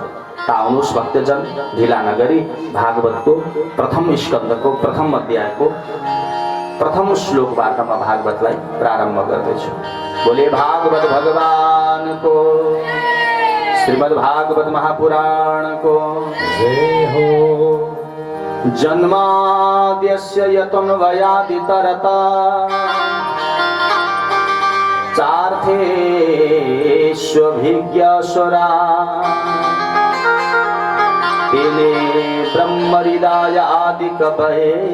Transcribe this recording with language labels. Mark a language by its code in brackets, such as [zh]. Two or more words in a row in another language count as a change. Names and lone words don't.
[ne] त आउनुहोस् भक्तजन, ढिला नगरी भागवतको प्रथम स्कन्धको प्रथम अध्यायको प्रथम श्लोकबाट म भागवतलाई प्रारम्भ गर्दैछु। बोले भागवत भगवानको, श्रीमद् भागवत महापुराण को जय हो। [sa] जन्माद्यस्य यतोऽन्वयादितरता चार्थेष्वभिज्ञस्वरा तेने ब्रह्महृदाय आदिकवये